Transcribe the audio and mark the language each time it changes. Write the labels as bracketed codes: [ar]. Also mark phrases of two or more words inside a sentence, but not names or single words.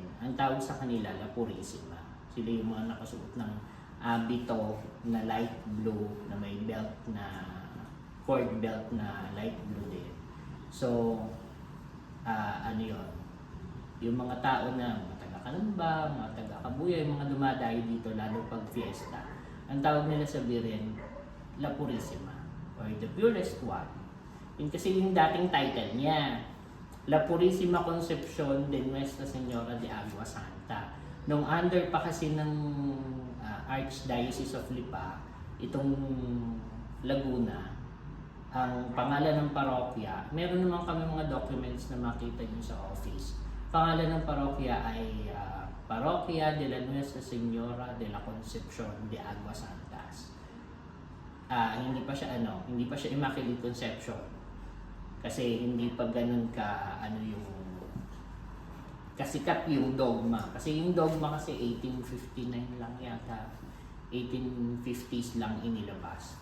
[tl] Ang tawag sa kanila, La Purísima. Sila yung mga nakasuot ng abito na [en] light blue, [tl] na may belt na, [en] cord belt [tl] na [en] light blue [tl] din. So, yung mga tao na mga taga-Kalamba, mga taga-Kabuya, yung mga dumadayo dito, lalo pag fiesta, ang tawag nila sa Birhen, La Purísima, [en] or the purest one. [tl] Yun kasi yung dating title niya, La Purísima Concepcion de Nuestra Señora de Agua Santa. Nung under pa kasi ng Archdiocese of Lipa, itong Laguna, ang pangalan ng parokya, meron naman kami mga documents na makita nyo sa office. Pangalan ng parokya ay Parokya de la Nuestra Señora de la Concepcion de Agua Santas. Hindi pa siya Immaculate Conception. Kasi hindi pa ganun kasikat yung dogma. Kasi yung dogma kasi 1859 lang yata. 1850s lang inilabas.